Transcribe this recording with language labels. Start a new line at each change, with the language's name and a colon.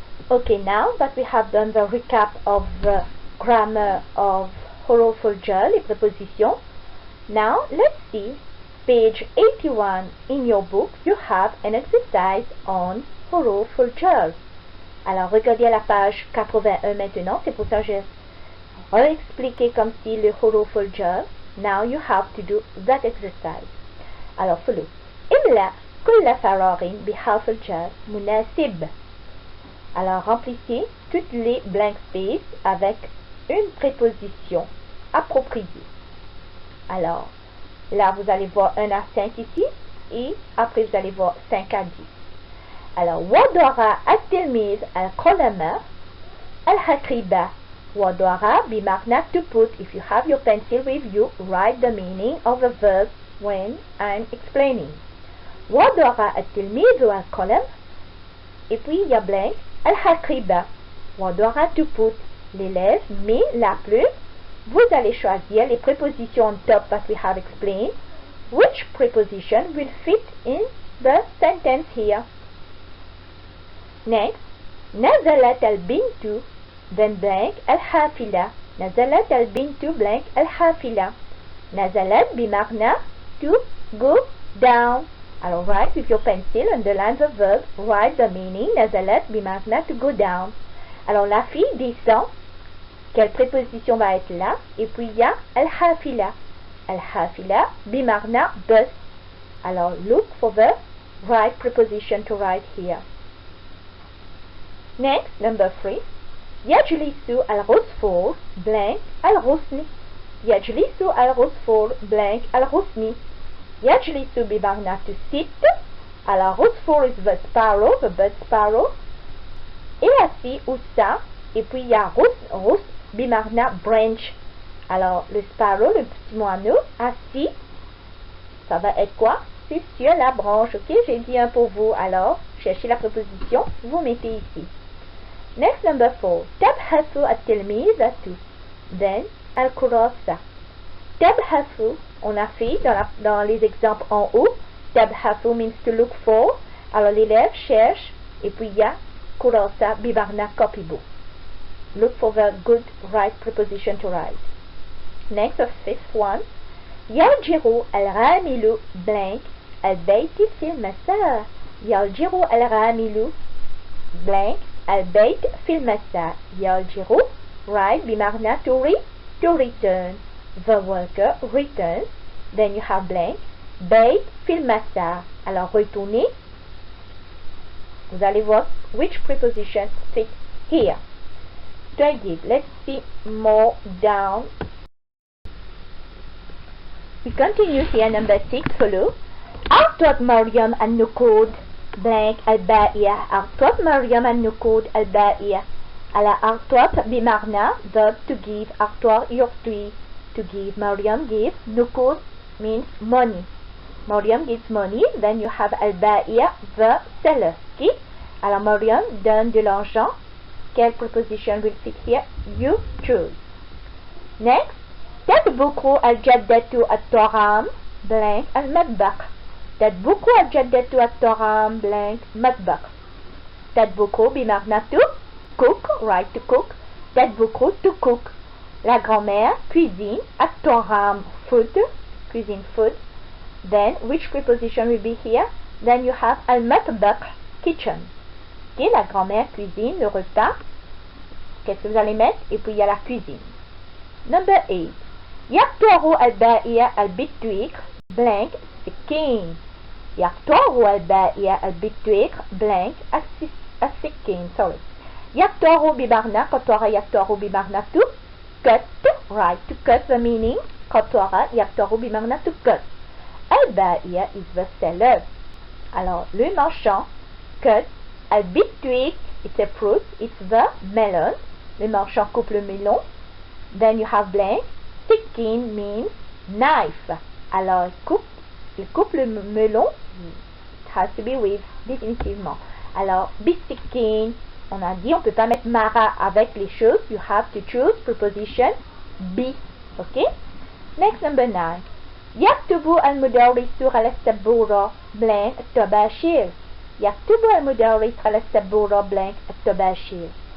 English: Okay, now that we have done the recap of the grammar of حروف الجر, les prépositions, now let's see page 81 in your book. You have an exercise on حروف الجر.
French: Alors regardez à la page 81 maintenant, c'est pour ça que j'ai réexpliqué comme si le حروف الجر.
English: Now you have to do that exercise. Alors follow.
Arabic: إلا كل فراغ بحرف الجر مناسب.
French: Alors remplissez toutes les blank spaces avec une préposition appropriée. Alors là vous allez voir 1 à 5 ici et après vous allez voir 5 à 10.
Arabic: Alors وضع التلميذ القلم الحقيبة. وضع بمعنى
English: to put. If you have your pencil with you, write the meaning of the verb when I'm explaining.
Arabic: وضع التلميذ القلم.
French: Et puis il y a blank الحقيبة. وضع to put. L'élève met la plume. Vous allez choisir les prépositions
English: on top that we have explained. Which preposition will fit in the sentence here? Next.
Arabic: نزلت البنت then blank الحافلة. نزلت البنت blank الحافلة. نزلت بمعنى
English: to go down. Alors write with your pencil, underline the verb, write the meaning.
Arabic: نزلت بمعنى
English: to go down.
French: Alors la fille descend. Quelle préposition va être là? Et puis il y a الحافلة.
Arabic: الحافلة بمعنى bus.
English: Alors look for the right preposition to write here. Next, number 3.
Arabic: يجلس العصفور blank الغصن. يجلس العصفور blank الغصن. يجلس بمعنى
English: to sit. العصفور is the sparrow, the bird sparrow.
French: Et assis ou ça. Et puis il y a
Arabic: غصن بمعنى
French: branch. Alors le sparrow, le petit moineau, assis, ça va être quoi? C'est sur la branche, ok? J'ai dit un pour vous, alors cherchez la préposition, vous mettez ici.
English: Next, number 4.
Arabic: تبحث التلميذة.
French: Then, الكراسة. تبحث, on a fait dans les exemples en haut. تبحث
English: means to look for.
French: Alors l'élève cherche, et puis il y a كراسة بمعنى copybook.
English: Look for the good right preposition to write. Next, the fifth one.
Arabic: يرجع العامل blank البيت في المساء. يرجع العامل blank البيت في المساء. يرجع right بمعنى
English: to return. the worker returns, then you have blank.
Arabic: Babe fil massage.
French: Alors retournez. Vous allez voir
English: which preposition fits here.
French: طيب,
English: let's see more down. We continue here, number 6, follow.
Arabic: أعطت مريم النقود blank الباقية. أعطت مريم النقود الباقية. على أعطت بمعنى
English: verb to give.
Arabic: أعطى يعطي
English: to give. مريم gives. نقود means money. مريم gives money. Then you have الباقية, the seller. Okay?
French: Alors مريم donne de l'argent.
English: Quelle preposition will fit here? You choose. Next.
Arabic: تطبخ الجدة الطعام blank المطبخ. تطبخ الجدة الطعام blank مطبخ.
English: تطبخ بمعنى to cook, right, to cook. تطبخ to cook.
French: La grand-mère cuisine. الطعام food, cuisine food.
English: Then which preposition will be here? Then you have
French: المطبخ kitchen. Okay, la grand-mère cuisine le repas. Qu'est-ce que vous allez mettre? Et puis il y a la cuisine. Number 8.
Arabic: يقطع البائع البطيخ blank سكين. يقطع البائع البطيخ blank السكين. Sorry. يقطع بمعنى قطع.
English: يقطع بمعنى to cut, right, to cut. The meaning قطع يقطع بمعنى to cut. البائع is the seller.
French: Alors le marchand cut. البطيخ, it's a fruit, it's the melon. Le marchand coupe le melon.
English: Then you have blank. Sikin means knife.
French: Alors il coupe le melon.
English: It has to be with
French: définitivement. Alors bisikin, on a dit on peut pas mettre mara avec les choses.
English: You have to choose preposition be. Okay. Next, number 9.
Arabic: يكتب المدرس على السبورة blank الطباشير. يكتب المدرس على السبورة blank الطباشير.